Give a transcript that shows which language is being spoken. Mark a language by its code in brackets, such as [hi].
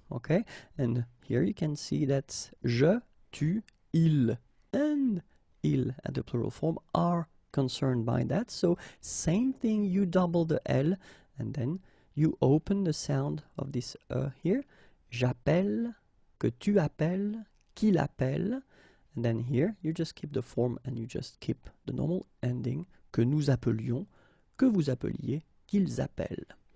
[en] Okay? And here you can see that je, tu, il, and il at the plural form are concerned by that. So same thing, you double the L, and then you open the sound of this here. [fr] J'appelle, que tu appelles, qu'il appelle, [en] and then here you just keep the form and you just keep the normal ending, [fr] que nous appelions, que vous appeliez, qu'ils appellent.